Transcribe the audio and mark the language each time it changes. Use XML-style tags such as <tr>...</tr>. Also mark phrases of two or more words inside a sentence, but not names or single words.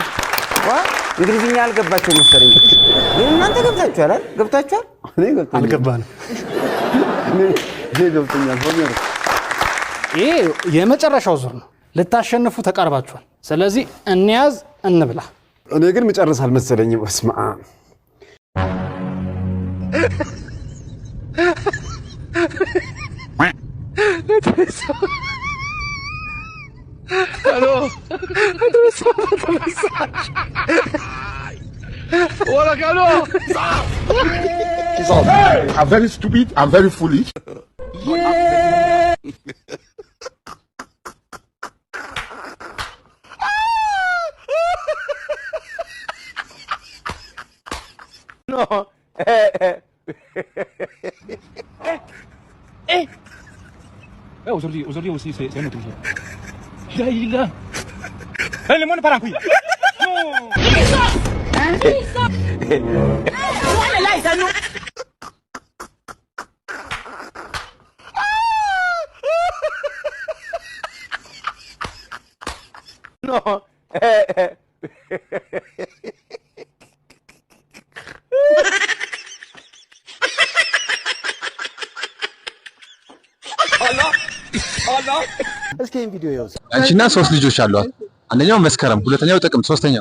<am>እንግሊዝኛ አልገባቸው መሰለኝ እናንተ ገብታችኋል እኔ አልገባንም እኔ ገብቶኛል ሆኖ ይሄ የመጨረሻው ዙር ነው ልታሸንፉ ተቃርባችኋል ስለዚህ እንያዝ እንብላ እኔ ግን መጨረስ አልመሰለኝም በስመ አብ</am> <en>Hello.</en> <es>Hola, Carlo.</es> <en>I'm very stupid. I'm very foolish. Yeah. No.</en> <fr>Aujourd'hui aussi, c'est un autre jour. Il est là. Le monde part en couille. Non. Non.</fr> <am>እስኪ ይሄን ቪዲዮ ይወዝ አንቺና ሶስት ልጆች አሏት አንደኛው መስከረም ሁለተኛው ጥቅምት ሶስተኛው</am>